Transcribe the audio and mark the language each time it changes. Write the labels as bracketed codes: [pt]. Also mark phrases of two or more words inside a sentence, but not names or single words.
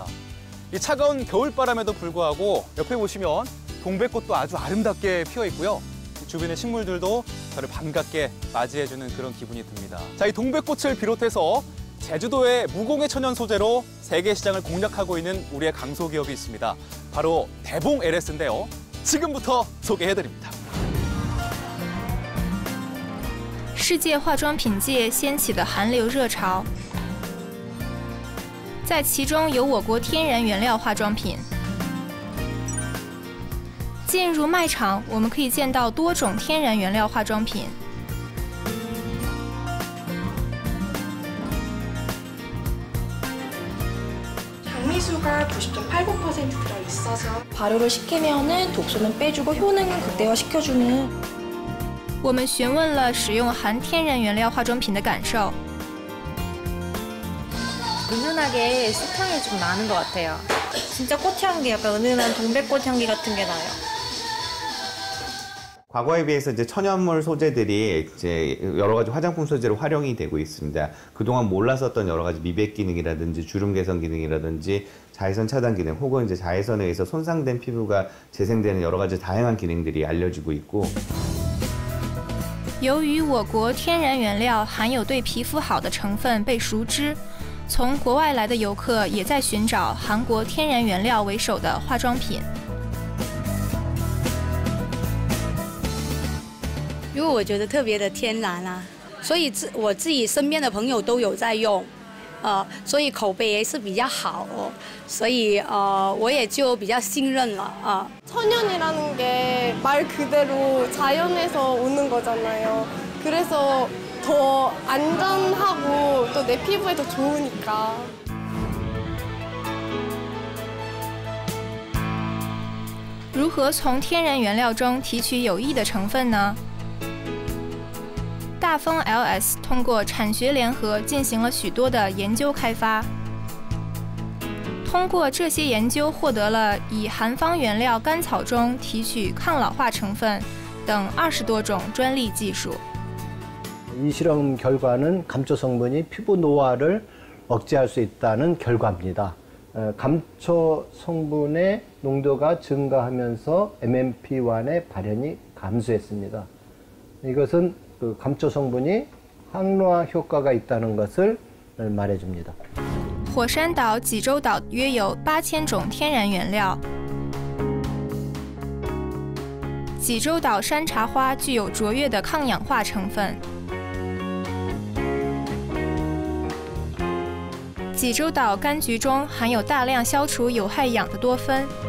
[ko] 이 차가운 겨울바람에도 불구하고 옆에 보시면 동백꽃도 아주 아름답게 피어 있고요. 주변의 식물들도 저를 반갑게 맞이해주는 그런 기분이 듭니다. 자, 이 동백꽃을 비롯해서 제주도의 무공해 천연 소재로 세계 시장을 공략하고 있는 우리의 강소기업이 있습니다. 바로 대봉 LS인데요. 지금부터 소개해드립니다. [zh] 世界化妆品界掀起的韩流热潮，在其中有我国天然原料化妆品。进入卖场，我们可以见到多种天然原料化妆品。 [ko] 장미수가 90.89% 들어있어서 발효를 시키면은 독소는 빼주고 효능은 극대화시켜주는. [zh] 我们询问了使用含天然原料化妆品的感受。 [ko] 은은하게 습향이 좀 나는 것 같아요. 진짜 꽃향기, 약간 은은한 동백꽃 향기 같은 게 나요. 과거에 비해서 이제 천연물 소재들이 이제 여러 가지 화장품 소재로 활용이 되고 있습니다. 그동안 몰랐었던 여러 가지 미백 기능이라든지 주름 개선 기능이라든지 자외선 차단 기능 혹은 이제 자외선에 의해서 손상된 피부가 재생되는 여러 가지 다양한 기능들이 알려지고 있고. [zh] 由于我国天然原料含有对皮肤好的成分被熟知，从国外来的游客也在寻找韩国天然原料为首的化妆品。因为我觉得特别的天然啊，所以我自己身边的朋友都有在用，所以口碑也是比较好，所以我也就比较信任了啊。 [ko] 천연이라는 게 말 그대로 자연에서 오는 거잖아요. 그래서 더 안전하고 또 내 피부에 더 좋으니까. [zh] 如何从天然原料中提取有益的成分呢？大丰 LS 通过产学联合进行了许多的研究开发，通過这些研究获得了以韩方原料甘草中提取抗老化成分等20多种专利技术。 [ko] 이 실험 결과는 감초 성분이 피부 노화를 억제할 수 있다는 결과입니다. 감초 성분의 농도가 증가하면서 MMP1의 발현이 감소했습니다. 이것은 그 감초 성분이 항노화 효과가 있다는 것을 말해줍니다. [zh] 火山岛、济州岛约有8000种天然原料。济州岛山茶花具有卓越的抗氧化成分。济州岛柑橘中含有大量消除有害氧的多酚。